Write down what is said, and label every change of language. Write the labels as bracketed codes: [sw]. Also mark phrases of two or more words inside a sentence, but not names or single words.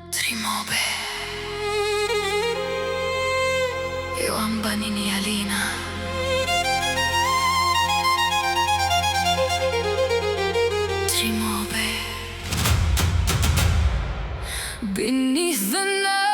[mg] Trimobe eo ambanin'ny alina. [en] Trimobe beneath the night.